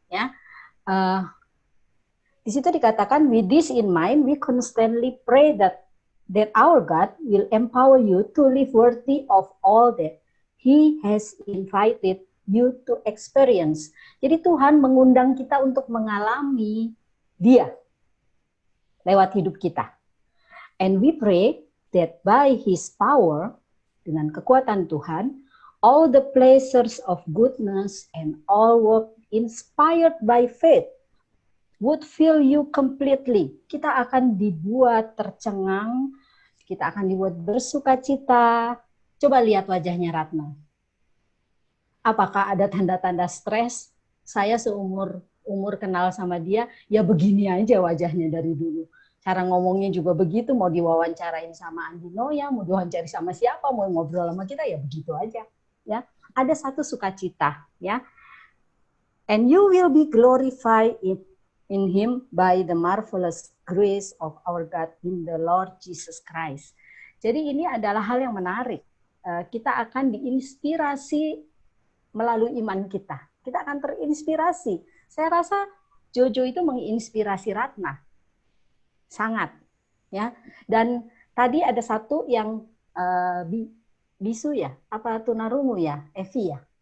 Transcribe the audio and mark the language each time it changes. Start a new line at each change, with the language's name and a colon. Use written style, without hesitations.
Indonesian: Ya, di situ dikatakan,
English: with this in mind, we constantly pray that our God will empower you to live worthy of all that He has invited you to experience.
Indonesian: Jadi Tuhan mengundang kita untuk mengalami Dia lewat hidup kita.
English: And we pray that by His power,
Indonesian: dengan kekuatan Tuhan,
English: all the pleasures of goodness and all work inspired by faith would fill you completely.
Indonesian: Kita akan dibuat tercengang, kita akan dibuat bersukacita. Coba lihat wajahnya Ratna. Apakah ada tanda-tanda stres? Saya seumur kenal sama dia, ya begini aja wajahnya dari dulu. Cara ngomongnya juga begitu, mau diwawancarain sama Andi Noya, mau diwawancari sama siapa, mau ngobrol sama kita, ya begitu aja. Ya, ada satu sukacita, ya.
English: And you will be glorified in Him by the marvelous grace of our God in the Lord Jesus Christ.
Indonesian: Jadi ini adalah hal yang menarik. Kita akan diinspirasi melalui iman kita. Kita akan terinspirasi. Saya rasa Jojo itu menginspirasi Ratna. Sangat. Ya. Dan tadi ada satu yang bisu ya, apa tunarungu ya, Evi ya.